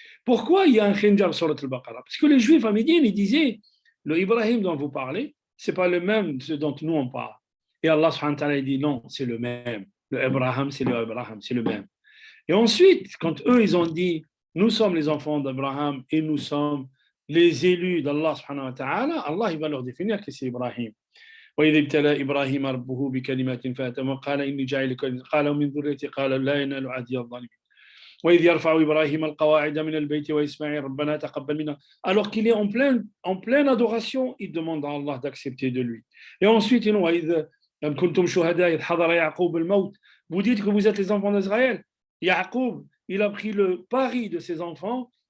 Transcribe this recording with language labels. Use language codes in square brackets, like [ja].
[fr] Pourquoi il y a un khinjar sur Al-Baqarah? Parce que les Juifs à Médine, ils disaient, le Ibrahim dont vous parlez, ce n'est pas le même ce dont nous on parle. Et Allah subhanahu wa ta'ala dit non, c'est le même. Le Abraham, c'est le Abraham, c'est le même. Et ensuite, quand eux, ils ont dit, nous sommes les enfants d'Abraham et nous sommes les élus d'Allah subhanahu wa ta'ala, Allah il va leur définir que c'est Ibrahim. [ar] وإذ ابتلى إبراهيم ربه بكلمات فأتم قال إني جاعلك قال من ذريتي قال لا ينال عهدي الظالمين وإذ يرفع إبراهيم القواعد من البيت وإسماعيل ربنا تقبل منا. [fr] Alors qu'il est en pleine adoration, il demande à Allah d'accepter de lui. Et ensuite, [ar] وإذ كنتم شهداء إذ حضر يعقوب الموت. [fr] Vous dites que vous êtes les enfants d'Israël. Yaqub, il a pris le pari de ses enfants.